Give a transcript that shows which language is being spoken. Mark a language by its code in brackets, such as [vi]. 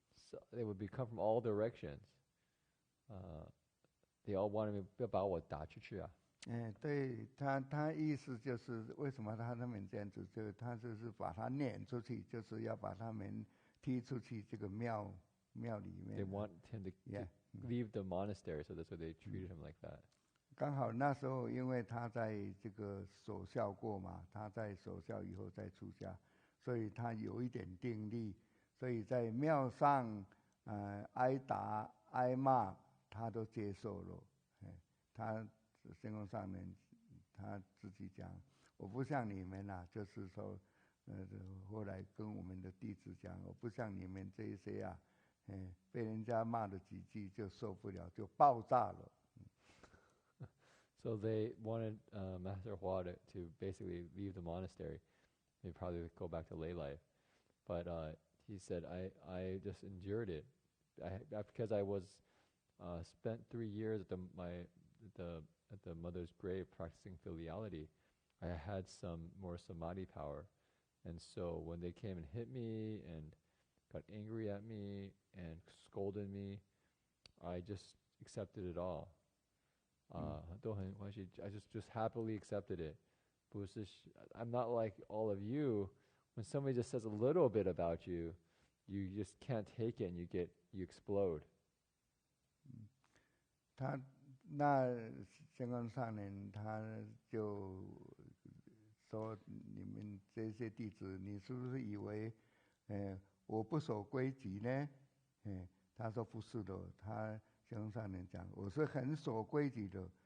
[en] So they would come from all directions. They all wanted me [zh] 要把我打出去啊。对他意思就是为什么他们这样子，就他就是把他撵出去，就是要把他们踢出去这个庙里面。 [en] They want him to leave the monastery, so that's why they treated him like that. [zh] 刚好那时候，因为他在这个守孝过嘛，他在守孝以后再出家，所以他有一点定力，所以在庙上挨打挨骂他都接受了。他圣公上人他自己讲，我不像你们啊，就是说后来跟我们的弟子讲，我不像你们这一些啊，被人家骂了几句就受不了，就爆炸了。 [en] So they wanted Master Hua to basically leave the monastery, maybe probably go back to lay life. But he said, I just endured it. Because I was spent 3 years at the mother's grave practicing filiality, I had some more samadhi power. And so when they came and hit me and got angry at me and scolded me, I just accepted it all. I just happily accepted it. I'm not like all of you. When somebody just says a little bit about you, you just can't take it and you explode. [zh] 那圣公上人他就说：“你们这些弟子，你是不是以为我不守规矩呢？” 他说：“不是的。” 他圣公上人讲：“我是很守规矩的。